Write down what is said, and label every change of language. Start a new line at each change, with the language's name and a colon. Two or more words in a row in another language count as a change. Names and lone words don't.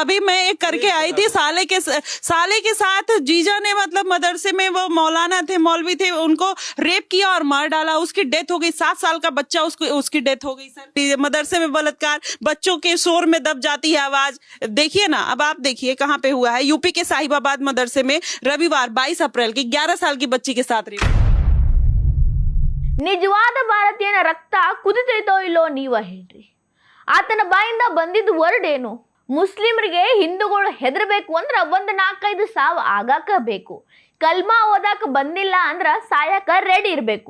Hindi: अभी मैं एक करके आई थी, साले के साथ जीजा ने, मतलब मदरसे में वो मौलाना थे, मौलवी थे, उनको रेप किया और मार डाला. उसकी डेथ हो गई. 7 साल का बच्चा, उसकी डेथ हो गई. सर, मदरसे में बलात्कार, बच्चों के शोर में दब जाती है आवाज. देखिए ना, अब आप देखिए कहाँ पे हुआ है. यूपी के साहिबाबाद मदरसे में रविवार 22 अप्रैल की 11 साल की बच्ची के साथ रेप.
Kannada: ನಿಜವಾದ ಭಾರತೀಯನ ರಕ್ತ ಕುದಿತೈತೋ ಇಲ್ಲೋ ನೀವ ಹೇಳ್ರಿ. ಆತನ ಬಾಯಿಂದ ಬಂದಿದ್ದ ವರ್ಡ್ ಏನು? ಮುಸ್ಲಿಮರಿಗೆ ಹಿಂದೂಗಳು ಹೆದರ್ಬೇಕು ಅಂದ್ರ 1-4-5 ಸಾವು ಆಗಾಕ ಬೇಕು. ಕಲ್ಮಾ ಓದಾಕ ಬಂದಿಲ್ಲ ಅಂದ್ರ ಸಾಯಕ ರೆಡಿ ಇರ್ಬೇಕು.